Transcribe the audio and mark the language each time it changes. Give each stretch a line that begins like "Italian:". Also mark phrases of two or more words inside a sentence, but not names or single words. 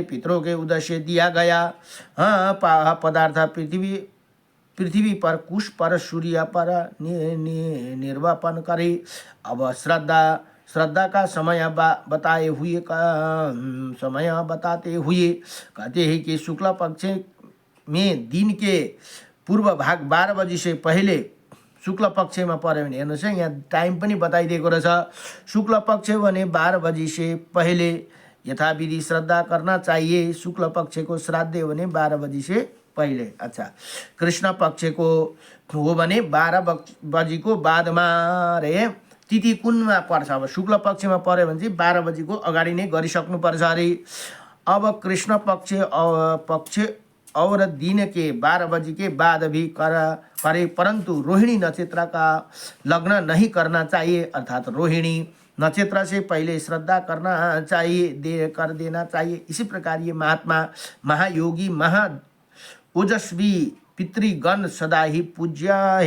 Hindi: पितरों के उद्देश्य दिया गया पदार्थ पृथ्वी पर कुश पर सूर्य पर निर्वापन करे। अब श्रद्धा का समय बताते हुए कहते हैं कि शुक्ल पक्ष में दिन के पूर्व भाग 12 बजे से पहले
Nepali: शुक्ल पक्षमा पर्यो भने हेर्नुहोस् है, यहाँ टाइम पनि बताइदिएको रहेछ।
Hindi: शुक्ल पक्ष भने 12 बजे से पहले यथाविधि श्रद्धा करना चाहिए।
Nepali: शुक्ल पक्ष को श्राद्ध हो भने
Hindi: 12 बजे से पहले।
Nepali: अच्छा, कृष्ण पक्ष को हो भने 12 बजे को बादमा रे तिथि कुनमा पर्छ। अब शुक्ल पक्षमा पर्यो भने चाहिँ 12 बजे को अगाडि नै गरिसक्नु पर्छ अरे।
Hindi: अब कृष्ण पक्ष और दिन के 12 बजे के बाद भी करे, परंतु रोहिणी नक्षत्र का लग्न नहीं करना चाहिए। अर्थात रोहिणी नक्षत्र से पहले श्रद्धा करना चाहिए, कर देना चाहिए। इसी प्रकार ये महात्मा महायोगी ओजस्वी पितृगण सदा ही पूज्य है।